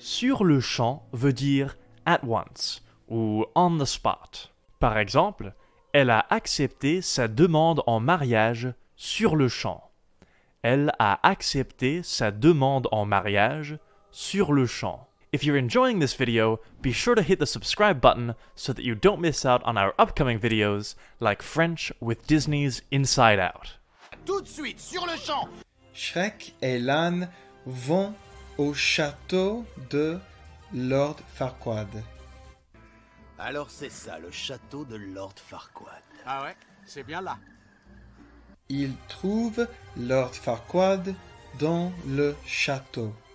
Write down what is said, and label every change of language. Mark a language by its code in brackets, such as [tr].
[fr] Sur le champ veut dire [en] at once [fr] ou [en] on the spot. [fr] Par exemple, elle a accepté sa demande en mariage sur le champ. Elle a accepté sa demande en mariage sur le champ. [en] If you're enjoying this video, be sure to hit the subscribe button so that you don't miss out on our upcoming videos like French with Disney's Inside Out. [fr] Tout de suite sur le champ. Shrek et l'âne vont au château de Lord Farquaad. Alors c'est ça, le château de Lord Farquaad. Ah ouais, c'est bien là. Ils trouvent Lord Farquaad dans le château.